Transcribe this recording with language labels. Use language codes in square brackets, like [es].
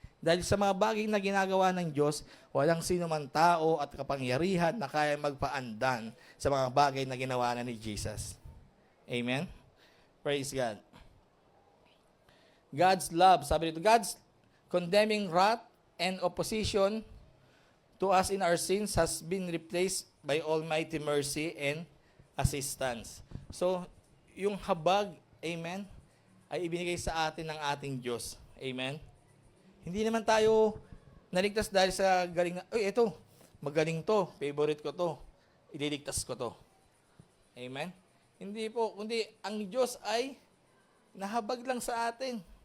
[tl] Dahil sa mga bagay na ginagawa ng Diyos, walang sino man tao at kapangyarihan na kaya magpaandan sa mga bagay na ginawa na ni Jesus. Amen? Praise God. [en] God's love, [tl] sabi dito, [en] God's condemning wrath and opposition to us in our sins has been replaced by almighty mercy and assistance. [tl] So, yung habag, amen, ay ibinigay sa atin ng ating Diyos. Amen? Hindi naman tayo naligtas dahil sa galing na, ito, magaling to, favorite ko to, ililigtas ko to. Amen? Hindi po, kundi ang Diyos ay nahabag lang sa atin.